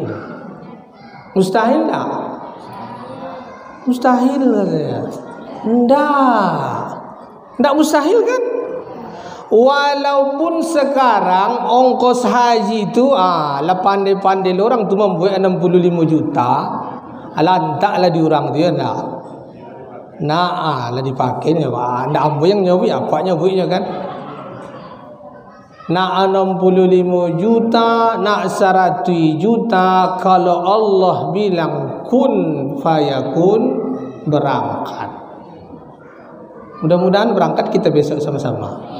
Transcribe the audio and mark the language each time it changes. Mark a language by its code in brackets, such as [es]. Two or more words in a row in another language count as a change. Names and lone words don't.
[id] Mustahil tak? Mustahil katanya. Tidak mustahil kan? Walaupun sekarang ongkos haji itu pandai-pandai orang tu membuat 65 juta. [min] Lantaklah diorang tu ya nak. Lah dipakai ni Pak. Ndak ambo yang nyobi apa nyobinya kan? [id] Nak 65 juta, nak 100 juta, kalau Allah bilang [ar] كن فيكون, [id] berangkat. Mudah-mudahan berangkat kita besok sama-sama.